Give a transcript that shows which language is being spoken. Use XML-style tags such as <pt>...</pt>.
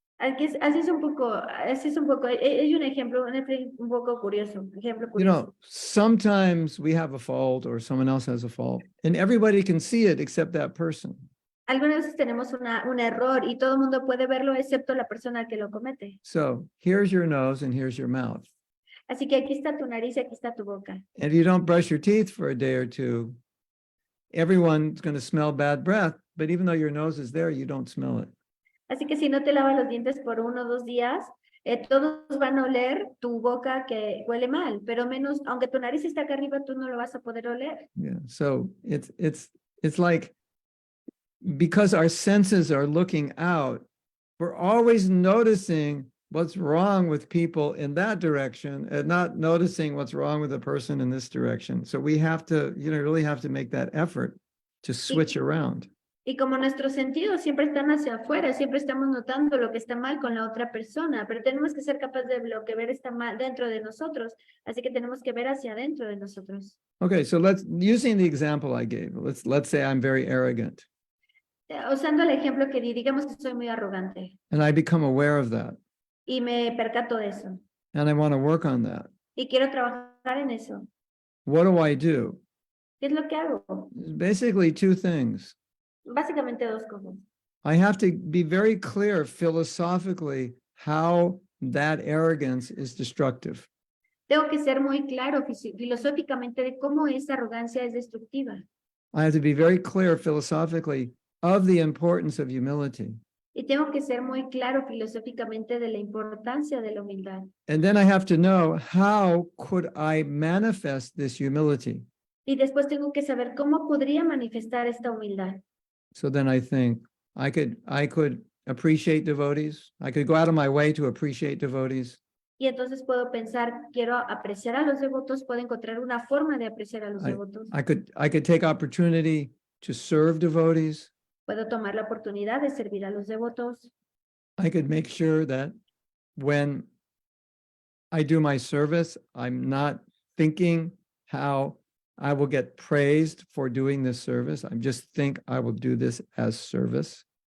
<es>Así es un poco, hay un ejemplo, un poco curioso, ejemplo curioso.</es> <en>Sometimes we have a fault or someone else has a fault and everybody can see it except that person.</en> <es>Algunas veces tenemos un error y todo el mundo puede verlo excepto la persona que lo comete.</es> <en>So here's your nose and here's your mouth.</en> <es>Así que aquí está tu nariz y aquí está tu boca.</es> <en>And if you don't brush your teeth for a day or two, everyone's going to smell bad breath, but even though your nose is there, you don't smell it.</en> <es>Así que si no te lavas los dientes por 1 o 2 días, todos van a oler tu boca que huele mal, pero menos, aunque tu nariz está acá arriba, tú no lo vas a poder oler.</es> <en>Yeah. So it's like, because our senses are looking out, we're always noticing what's wrong with people in that direction and not noticing what's wrong with the person in this direction. So we have to, really have to make that effort to switch around.</en> <es>Y como nuestros sentidos siempre están hacia afuera, siempre estamos notando lo que está mal con la otra persona, pero tenemos que ser capaces de lo que ver está mal dentro de nosotros, así que tenemos que ver hacia adentro de nosotros.</es> <en>Okay, so using the example I gave, let's say I'm very arrogant.</en> <es>Usando el ejemplo que di, digamos que soy muy arrogante</es> <en>And I become aware of that.</en> <es>y me percato de eso</es> <en>And I want to work on that.</en> <es>y quiero trabajar en eso.</es> <en>What do I do?</en> <es>¿Qué es lo que hago?</es> <en>Basically 2 things.</en> <es>Básicamente 2 cosas.</es> <en>I have to be very clear philosophically how that arrogance is destructive.</en> <es>Tengo que ser muy claro filosóficamente de cómo esa arrogancia es destructiva.</es> <en>I have to be very clear philosophically of the importance of humility.</en> <es>Y tengo que ser muy claro filosóficamente de la importancia de la humildad.</es> <en>And then I have to know, how could I manifest this humility?</en> <es>Y después tengo que saber cómo podría manifestar esta humildad.</es> <en>So then I think I could appreciate devotees. I could go out of my way to appreciate devotees.</en> <es>Y entonces puedo pensar, quiero apreciar a los devotos, puedo encontrar una forma de apreciar a los devotos.</es> <en>I could take opportunity to serve devotees.</en> <es>Puedo tomar la oportunidad de servir a los devotos.</es> <en>I could make sure that when I do my service, I'm not thinking how I will get praised for doing this service. I just think I will do this as service.</en>